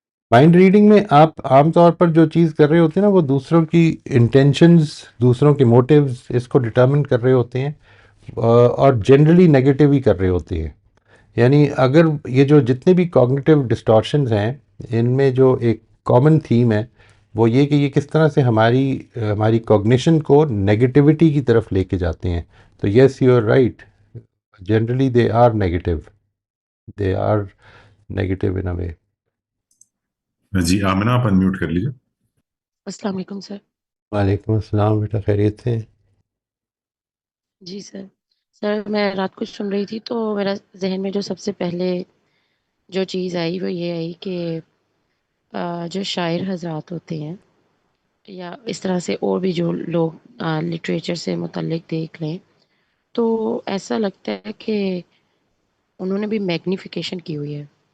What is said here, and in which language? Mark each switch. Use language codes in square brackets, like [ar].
[ur] Mind reading میں آپ عام طور پر جو چیز کر رہے ہوتے ہیں نا، وہ دوسروں کی انٹینشنز، دوسروں کے موٹیوز اس کو ڈٹرمن کر رہے ہوتے ہیں، اور جنرلی نگیٹو ہی کر رہے ہوتے ہیں. یعنی اگر یہ جو جتنے بھی کوگنیٹیو ڈسٹارشنز ہیں، ان میں جو ایک کامن تھیم ہے وہ یہ کہ یہ کس طرح سے ہماری کوگنیشن کو نگیٹیوٹی کی طرف لے کے جاتے ہیں. [en] تو yes you are right, generally they are negative, they are negative in a way. [ur] جی آمنہ، آپ انمیوٹ کر لیجیے. السلام علیکم سر. وعلیکم السلام بیٹا، خیریت سے؟ جی سر. سر میں رات کو سن رہی تھی تو میرا ذہن میں جو سب سے پہلے جو چیز آئی وہ یہ آئی کہ جو شاعر حضرات ہوتے ہیں یا اس طرح سے اور بھی جو لوگ لٹریچر سے متعلق دیکھ لیں تو ایسا لگتا ہے کہ انہوں نے بھی میگنیفیکیشن کی ہوئی ہے.